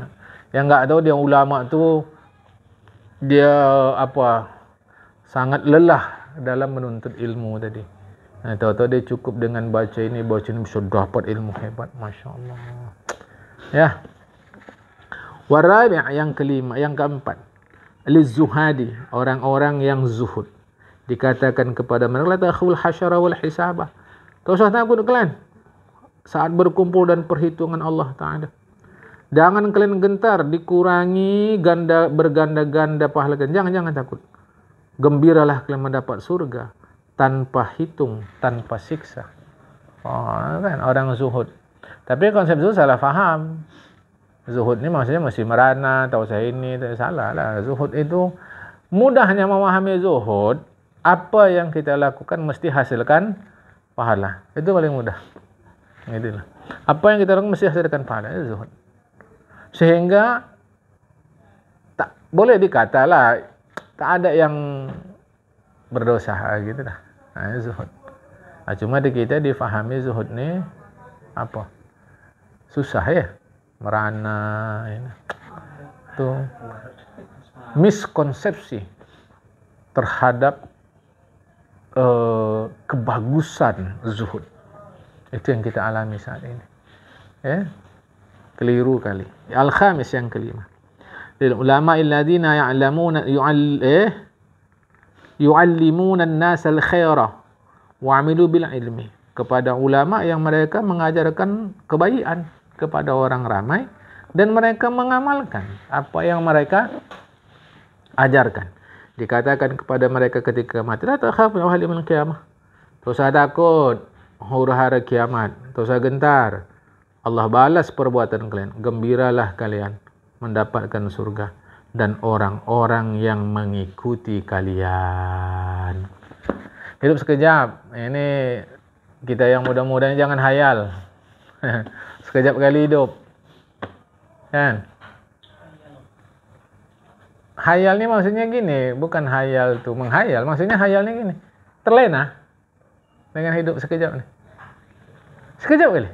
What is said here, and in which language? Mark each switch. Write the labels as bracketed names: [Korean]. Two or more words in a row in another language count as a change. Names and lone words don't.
[Indonesian] Yang enggak tahu dia ulama tu dia sangat lelah dalam menuntut ilmu tadi. Tahu-tahu dia cukup dengan baca ini bisa dapat ilmu hebat, masya-Allah. Ya. Warabi' yang kelima, yang keempat, lizuhadi, orang-orang yang zuhud. Dikatakan kepada mereka, [Arabic] لا تخافوا الحشر والحساب. [Indonesian] Tak usah takut kalian saat berkumpul dan perhitungan Allah Ta'ala. Jangan kalian gentar dikurangi berganda-ganda pahala kalian. Jangan takut. Gembiralah kalian mendapat surga tanpa hitung, tanpa siksa. Kan orang zuhud. Tapi konsep zuhud salah faham. Zuhud ni maksudnya mesti merana, tak usah ini, tak salah lah. Zuhud itu mudahnya memahami zuhud, apa yang kita lakukan mesti hasilkan pahala. Itu paling mudah. Itulah. Apa yang kita lakukan mesti hasilkan pahala. Itu zuhud. Sehingga tak boleh dikatalah tak ada yang berdosa gitu dah. Itu zuhud. Cuma di kita difahami zuhud ni apa? Susah ya. Merana ini. Itu miskonsepsi terhadap kebagusan zuhud. Itu yang kita alami saat ini. Keliru kali. Al-khamis, yang kelima. [Arabic] للعلماء الذين يعلمون يعلمون الناس الخير وعملوا بالعلم. [Indonesian] Kepada ulama yang mereka mengajarkan kebaikan kepada orang ramai dan mereka mengamalkan apa yang mereka ajarkan. Dikatakan kepada mereka ketika mati, [Arabic] لا تخافوا من يوم القيامة. [Indonesian] Tak usah takut huru-hara kiamat, tak usah gentar. Allah balas perbuatan kalian. Gembiralah kalian mendapatkan surga dan orang-orang yang mengikuti kalian. Hidup sekejap. Ini kita yang muda-muda jangan hayal. Sekejap kali hidup. Kan? Hayal ni maksudnya gini, bukan hayal tu menghayal. Maksudnya hayal ni gini, terlena dengan hidup sekejap ni. Sekejap kali.